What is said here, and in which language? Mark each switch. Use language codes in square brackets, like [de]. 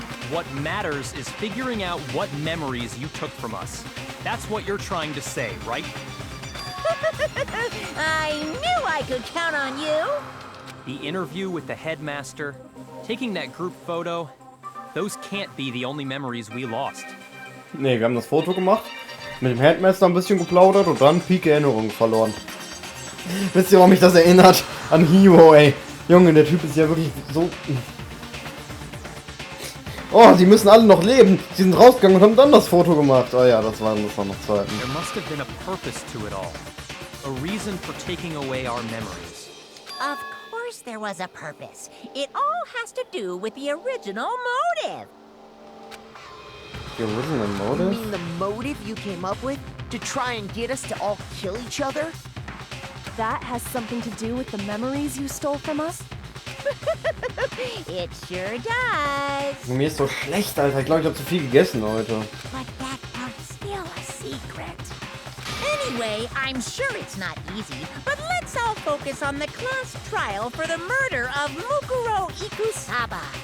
[en] What matters is figuring out what memories you took from us. That's what you're trying to say, right? I knew I could count on you. The interview with the headmaster, taking that group photo, those can't be the only memories we lost. [de] Ne, wir haben das Foto gemacht, mit dem Headmaster ein bisschen geplaudert und dann Peak Erinnerungen verloren. Wisst ihr, warum mich das erinnert? An Hero, ey. Junge, der Typ ist ja wirklich so... Oh, die müssen alle noch leben. Sie sind rausgegangen und haben dann das Foto gemacht. Oh ja, das waren noch Zeiten. [en] There must have been a purpose to it all. A reason for taking away our memories. Of course there was a purpose. It all has to do with the original motive. The original You motive? mean the motive you came up with to try and get us to all kill each other? That has something to do with the memories you stole from us? It sure does. [de] Mir ist so schlecht, Alter. Ich glaube, ich habe zu viel gegessen heute. [en] But that part's still a secret. Anyway, I'm sure it's not easy, but let's all focus on the class trial for the murder of Mukuro Ikusaba.